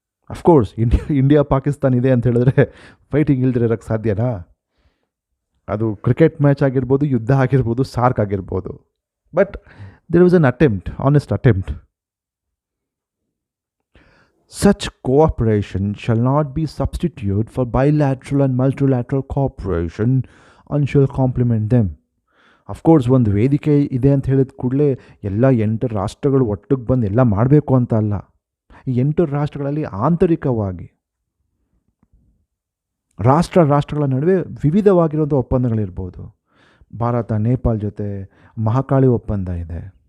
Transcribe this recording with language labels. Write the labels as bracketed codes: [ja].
[kn] Of course India Pakistan ಇದೆ ಅಂತ ಹೇಳಿದ್ರೆ ಫೈಟಿಂಗ್ ಇಲ್ದಿರ ಇರೋಕ್ಕೆ ಸಾಧ್ಯನಾ? ಅದು ಕ್ರಿಕೆಟ್ ಮ್ಯಾಚ್ ಆಗಿರ್ಬೋದು, ಯುದ್ಧ ಆಗಿರ್ಬೋದು, ಸಾರ್ಕ್ ಆಗಿರ್ಬೋದು. [en] But there was an attempt, honest attempt. Such cooperation shall not be substitute for bilateral and multilateral cooperation and shall complement them. [kn] Of course ಒಂದು ವೇದಿಕೆ ಇದೆ ಅಂತ ಹೇಳಿದ ಕೂಡಲೇ ಎಲ್ಲ 8 ರಾಷ್ಟ್ರಗಳು ಒಟ್ಟಿಗೆ ಬಂದು ಎಲ್ಲ ಮಾಡಬೇಕು ಅಂತ ಅಲ್ಲ. ಈ 8 ರಾಷ್ಟ್ರಗಳಲ್ಲಿ ಆಂತರಿಕವಾಗಿ ರಾಷ್ಟ್ರಗಳ ನಡುವೆ ವಿವಿಧವಾಗಿರುವಂಥ ಒಪ್ಪಂದಗಳಿರ್ಬೋದು. ಭಾರತ ನೇಪಾಳ ಜೊತೆ ಮಹಾಕಾಳಿ ಒಪ್ಪಂದ ಇದೆ.